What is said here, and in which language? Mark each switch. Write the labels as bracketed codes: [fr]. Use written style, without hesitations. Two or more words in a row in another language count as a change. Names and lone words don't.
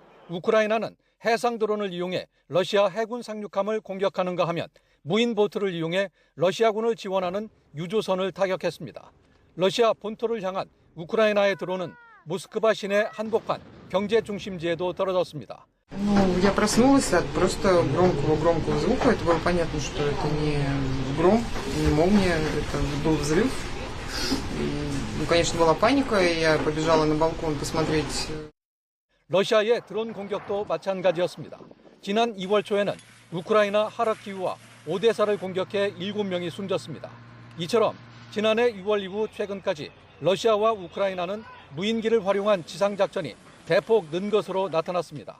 [ko] 우크라이나는 해상 드론을 이용해 러시아 해군 상륙함을 공격하는가 하면 무인 보트를 이용해 러시아군을 지원하는 유조선을 타격했습니다. 러시아 본토를 향한 우크라이나의 드론은 모스크바 시내 한복판 경제 중심지에도 떨어졌습니다. [ru] Я проснулась от просто громкого звука. Это было понятно, что это не гром, не молния, это был взрыв. Конечно, была паника, и я побежала на балкон посмотреть. [ko] 러시아의 드론 공격도 마찬가지였습니다. 지난 2월 초에는 우크라이나 하르키우와 오데사를 공격해 7명이 숨졌습니다. 이처럼 지난해 6월 이후 최근까지 러시아와 우크라이나는 무인기를 활용한 지상작전이 대폭 는 것으로 나타났습니다.